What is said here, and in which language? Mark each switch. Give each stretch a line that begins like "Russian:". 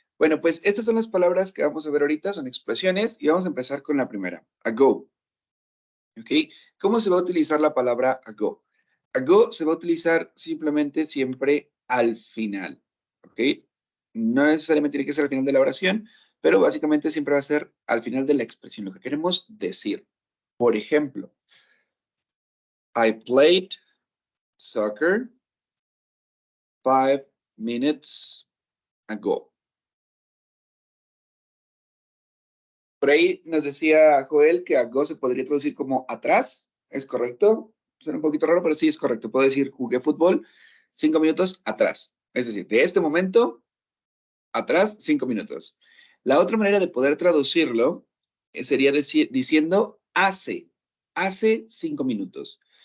Spanish: Bueno, pues estas son las palabras que vamos a ver ahorita, son expresiones, y vamos a empezar con la primera, ago. ¿Ok? ¿Cómo se va a utilizar la palabra ago? Ago se va a utilizar simplemente siempre al final. ¿Ok? No necesariamente tiene que ser al final de la oración, pero básicamente siempre va a ser al final de la expresión, lo que queremos decir. Por ejemplo,
English: I played soccer 5 minutes ago.
Spanish: Por ahí nos decía Joel que ago se podría traducir como atrás, ¿es correcto? Suena un poquito raro, pero sí es correcto. Puedo decir jugué fútbol 5 minutos atrás. Es decir, de este momento atrás 5 minutos. La otra manera de poder traducirlo sería diciendo hace 5 minutos.